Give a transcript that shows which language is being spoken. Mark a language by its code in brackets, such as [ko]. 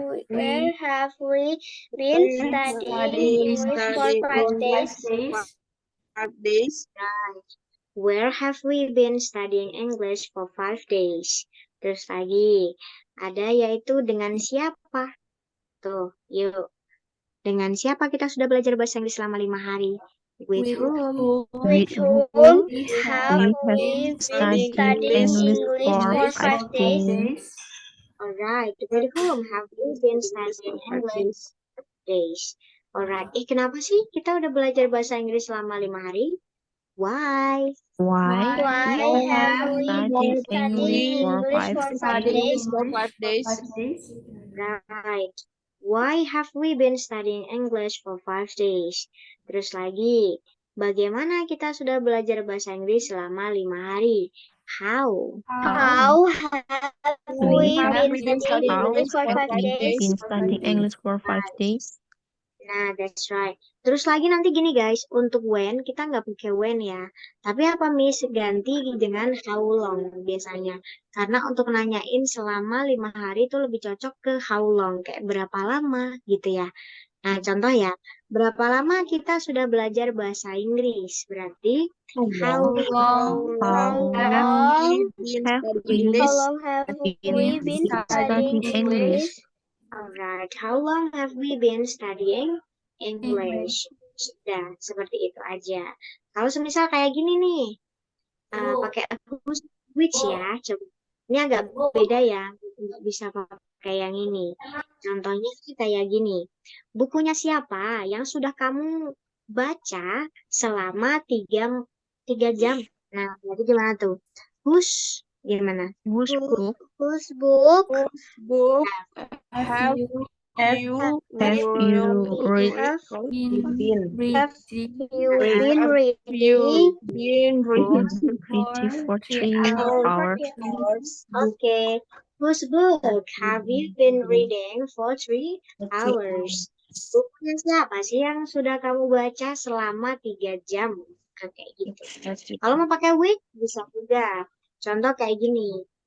[en] Where have we been studying English for 5 days? 5 days. Where have we been studying English for 5 days? [id] Terus lagi, ada yaitu dengan siapa? Tuh, yuk. Dengan siapa kita sudah belajar bahasa Inggris selama 5 hari? [en] With whom? With whom We have have we been studying studying English English for 5 days? Alright, with whom have we been studying English? Days. [id] Alright, kenapa sih kita udah belajar bahasa Inggris selama 5 hari? [en] Why? Why Why have we been studying English for 5 days? For 5 days. Right. Why have we been studying English for 5 days? [id] Terus lagi, bagaimana kita sudah belajar bahasa Inggris selama 5 hari? [en] How? How have we been studying How English for 5 days? been studying English for 5 days? [id] Nah, [en] that's right. [id] Terus lagi nanti gini guys, untuk when kita nggak pakai when ya. Tapi apa Miss ganti dengan how long biasanya. Karena untuk nanyain selama 5 hari itu lebih cocok ke how long, kayak berapa lama gitu ya. Nah, contoh ya, berapa lama kita sudah belajar bahasa Inggris? Berarti [en] how long How long have we How long have we been studying English? Alright, how long have we been studying English? [id] Sudah, seperti itu aja. Kalau semisal kayak gini nih, pakai whose, which ya, coba. Ini agak beda ya, nggak bisa pakai yang ini. Contohnya sih kayak gini, bukunya siapa yang sudah kamu baca selama 3 jam? Nah, jadi gimana tuh? Whose, gimana? [en] Whose book Whose book Book Have you have you read? have you been reading been reading? Read for 3 hours. Okay. Whose book have you been reading for 3 hours? [id] Bukunya siapa sih yang sudah kamu baca selama 3 jam? Kayak gitu. Kalau mau pakai which bisa juga. Contoh kayak gini.